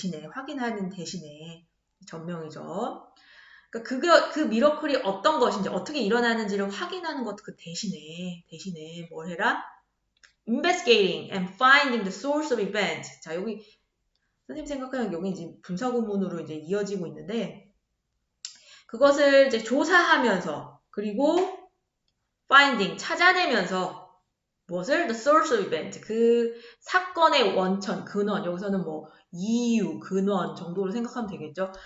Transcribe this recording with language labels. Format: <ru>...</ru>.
<ko>확인하는 대신에 전명이죠. 그러니까 그 미러클이 어떤 것인지, 어떻게 일어나는지를 확인하는 것 그 대신에 뭘 해라?</ko> <en>Investigating and finding the source of event.</en> <ko>자, 여기, 선생님 생각하는 여기 이제 분사구문으로 이제 이어지고 있는데, 그것을 이제 조사하면서, 그리고 finding, 찾아내면서, 무엇을?</ko> <en>The source of event.</en> <ko>그 사건의 원천, 근원, 여기서는 뭐, 이유, 근원 정도로 생각하면 되겠죠.</ko>